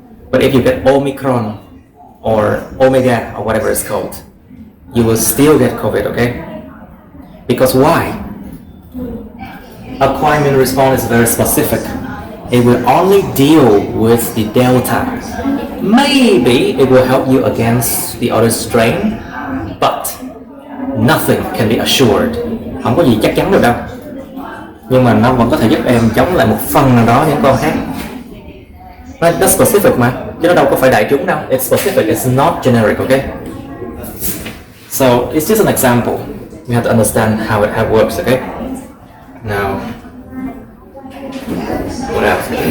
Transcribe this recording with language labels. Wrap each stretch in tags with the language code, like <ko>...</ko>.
<en>But if you get Omicron or Omega or whatever it's called, you will still get COVID, okay? Because why? Acquired immune response is very specific. It will only deal with the Delta. Maybe it will help you against the other strain, but nothing can be assured.</en> <vi>Không có gì chắc chắn được đâu. Nhưng mà nó vẫn có thể giúp em chống lại một phần nào đó những con khác. Nó specific mà, chứ nó đâu có phải đại chúng đâu.</vi> <en>It's specific, it's not generic, okay? So it's just an example. You have to understand how it works, okay? Now, what else?</en>